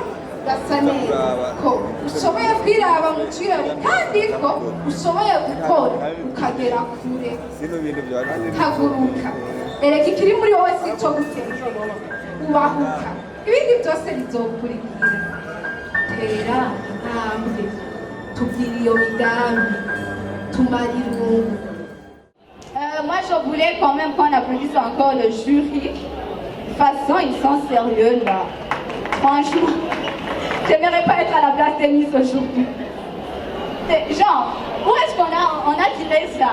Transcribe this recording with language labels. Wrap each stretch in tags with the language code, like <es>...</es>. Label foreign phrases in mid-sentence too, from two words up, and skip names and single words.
<rn>gasa neza ko ushoboye kwiraba mu kirori kandi ko ushoboye gukora ukagera kure haguruka erega ikiri muri wowe si cyo gutera ubahuka ibindi byose bizokurikira tera intambwe tubwira iyo migambi tumara irungu.</rn> <fr>Moi, je voulais quand même qu'on applaudisse encore le jury. De toute façon, ils sont sérieux là. Franchement, j'aimerais pas être à la place des Miss aujourd'hui. Genre, où est-ce qu'on a tiré ça?</fr>